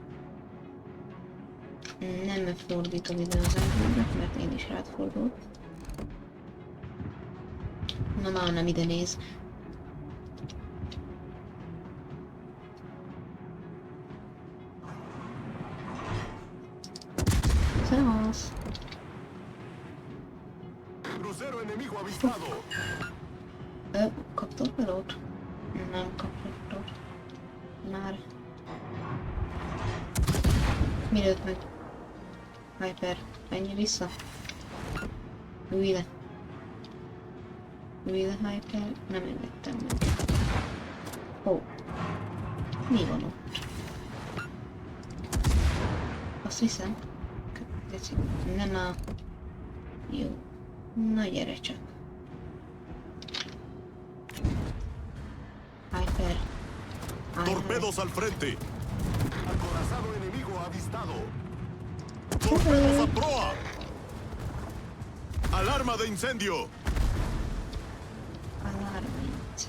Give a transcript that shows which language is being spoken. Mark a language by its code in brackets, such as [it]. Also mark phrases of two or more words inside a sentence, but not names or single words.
[hu] Nem fordítom ide az elmúltat, mert én is rád fordulok. Na már nem ide néz. Szevasz! [es] Crucero enemigo avistado. [hu] Kap torpedót? Nem kap torpedót. Már. Mi lőtt meg? Hyper, menj vissza. Ülj le. Ülj le, Hyper. Nem engedtem meg. Ó. Mi van ott? Azt viszem. Tetszik. Na. Jó. Na gyere csak. Hyper. [es] Torpedos al frente. Acorazado enemigo avistado. Torpedos Torpedos a proa. Alarma de incendio. Alarma.